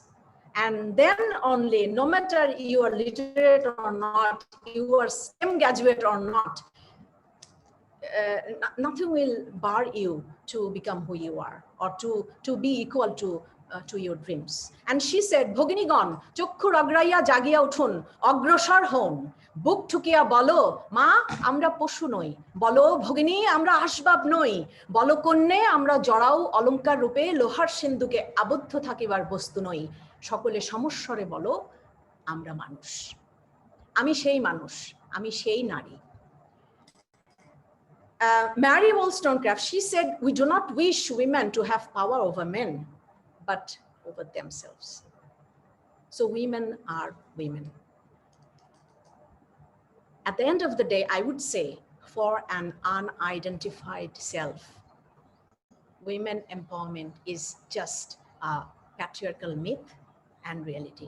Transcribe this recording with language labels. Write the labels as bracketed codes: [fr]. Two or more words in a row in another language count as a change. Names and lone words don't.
[en] And then only, no matter you are literate or not, you are STEM graduate or not, nothing will bar you to become who you are or to be equal to your dreams. And she said, [bn] ভগিনীগণ, চক্ষুর আগ্রাইয়া জাগিয়া উঠুন, অগ্রসর হন, বুক ঠুকিয়া বলো মা আমরা পশু নই, বলো ভগিনী আমরা আসবাব নই, বলো কন্যে আমরা জড়াও অলংকার রূপে লোহার সিন্ধুকে আবদ্ধ থাকিবার বস্তু নই, সকলে সমস্বরে বলো আমরা মানুষ, আমি সেই মানুষ, আমি সেই নারী। [en] Mary Wollstonecraft, she said, we do not wish women to have power over men, but over themselves. So women are women. At the end of the day, I would say, for an unidentified self, women empowerment is just a patriarchal myth and reality.